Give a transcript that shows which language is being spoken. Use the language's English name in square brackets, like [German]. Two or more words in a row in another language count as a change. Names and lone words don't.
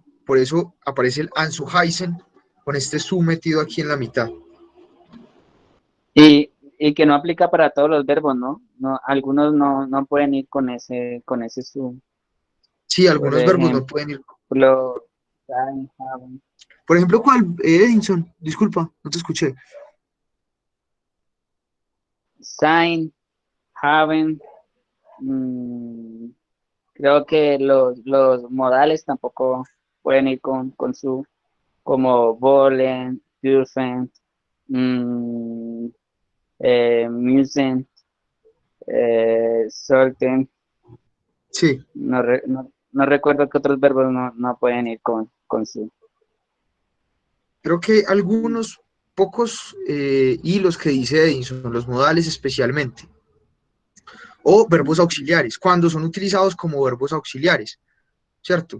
[Spanish] Por eso aparece el Anzuhaysen con este su metido aquí en la mitad. Y y que no aplica para todos los verbos, ¿no? No, algunos no pueden ir con ese su. Sí, Por algunos verbos no pueden ir. ejemplo, sign, have, Por ejemplo, ¿cuál? Edinson, disculpa, no te escuché. sign, haven't, mm, creo que los modales tampoco pueden ir con su, como [German] wollen, dürfen, mm, müssen, sollten, [Spanish] Sí, no recuerdo que otros verbos no pueden ir con su. creo que algunos pocos hilos que dice Edinson, los modales especialmente, o verbos auxiliares, cuando son utilizados como verbos auxiliares, ¿cierto?